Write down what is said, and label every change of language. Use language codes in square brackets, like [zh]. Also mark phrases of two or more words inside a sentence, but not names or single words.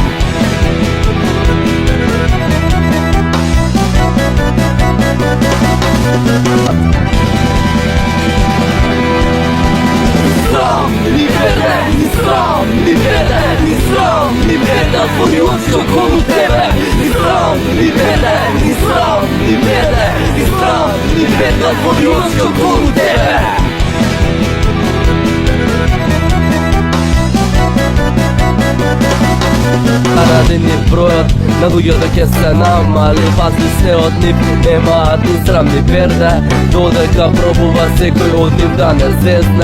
[mk] Ни мене, ни срам, ни мене, ни срам, ни мене, твои очи около тебе. Ни срам, ни мене, ни срам, ни мене, ни срам, ни мене, твои очи около тебе. Ради нив бројот на луѓето ќе се намали, пази се од нив немаат ни срам ни перде, додека пробува секој од нив да не зезне.